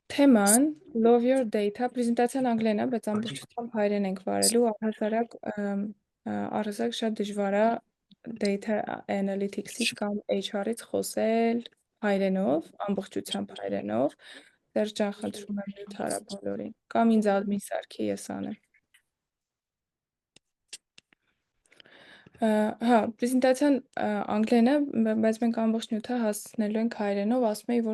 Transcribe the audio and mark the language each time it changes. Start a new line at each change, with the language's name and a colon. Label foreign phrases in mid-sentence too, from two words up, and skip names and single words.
Armenian: Թեման Love Your Data պրեզենտացիան անգլերեն է, բայց ամբողջությամբ հայերեն ենք վարելու, առհասարակ շատ դժվար է
English: data analytics-
Armenian: ից կամ HR-ից խոսել հայերենով, ամբողջությամբ հայերենով։ Սերժ ջան, խնդրում եմ մյուտ արա բոլորին։ Կամ ինձ admin սարքի ես անեմ։ Հա, պրեզենտացիան անգլերեն է, բայց մենք ամբողջ նյութը հասցնելու ենք հայերենով, ասում էի, որ